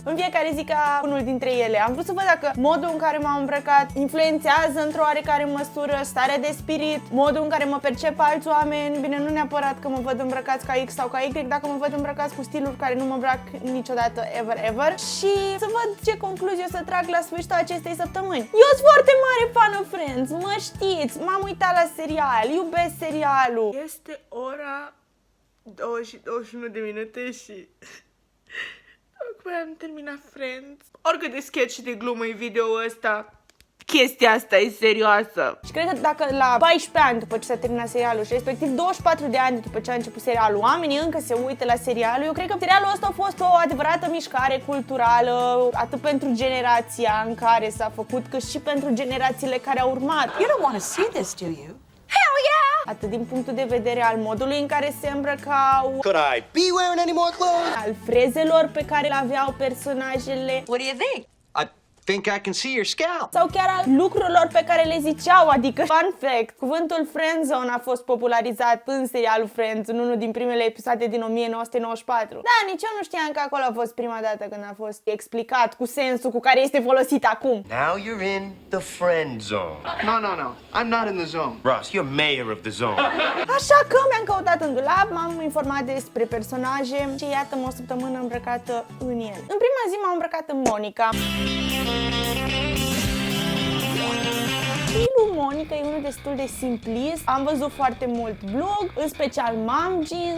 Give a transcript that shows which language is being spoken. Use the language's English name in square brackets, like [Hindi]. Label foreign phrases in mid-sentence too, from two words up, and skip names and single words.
[Romanian] În fiecare zi ca unul dintre ele. Am vrut să văd dacă modul în care m-am îmbrăcat influențează într-o oarecare măsură starea de spirit, modul în care mă percep alți oameni. Bine, nu neapărat că mă văd îmbrăcați ca X sau ca Y, dacă mă văd îmbrăcați cu stiluri care nu mă îmbrac niciodată, ever. Și să văd ce concluzie o să trag la sfârșitul acestei săptămâni. Eu sunt foarte mare [English] fan of Friends, [Romanian] mă știți, m-am uitat la serial, iubesc serialul. Este ora 21 de minute și tocmai am terminat Friends. Oricât de sketch și de glumă e video-ul ăsta, chestia asta e serioasă. Și cred că dacă la 14 ani după ce s-a terminat serialul și respectiv 24 de ani după ce a început serialul, oamenii încă se uită la serialul, eu cred că serialul ăsta a fost o adevărată mișcare culturală, atât pentru generația în care s-a făcut, cât și pentru generațiile care au urmat. [English] You don't want to see this, do you? Hell yeah! [Romanian] Atât din punctul de vedere al modului în care se îmbrăcau, [English] Could I be wearing any more clothes? [Romanian] al frezelor pe care le aveau personajele, [English] What do you think? I think I can see your scalp. [Romanian] sau chiar al lucrurilor pe care le ziceau, adică, [English] fun fact, [Romanian] cuvântul friendzone a fost popularizat în serialul Friends, în unul din primele episoade din 1994. Da, nici eu nu știam că acolo a fost prima dată când a fost explicat cu sensul cu care este folosit acum. [English] Now you're in the friend zone. No. I'm not in the zone. Ross, you're mayor of the zone. [Romanian] Așa că mi-am căutat în dulap, m-am informat despre personaje și iată-mă o săptămână îmbrăcată în el. În prima zi m-am îmbrăcat în Monica. Stilul Monica e unul destul de simplist. Am văzut foarte mult blog, în special [English] mom jeans.